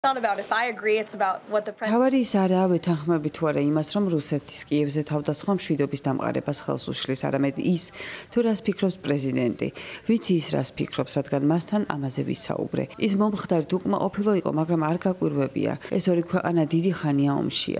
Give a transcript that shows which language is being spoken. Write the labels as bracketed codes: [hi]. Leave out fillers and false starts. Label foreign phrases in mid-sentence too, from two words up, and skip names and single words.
[en] Not about if I agree, it's about what the president. [ka] თავარი ის არაა ვეთანხმები თუ არა იმას, რომ რუსეთის კიევზე თავდასხმა მშვიდობის დამყარებას ხელს უშლის, არამედ ის, თუ რას ფიქრობს პრეზიდენტი. ვიცი ის რას ფიქრობს, რადგან მასთან ამაზე ვისაუბრე. ის მომხდარით უკმაყოფილო იყო, მაგრამ არ გაკვირვებია. ეს ორი ქვეყანა დიდი ხანია ომშია.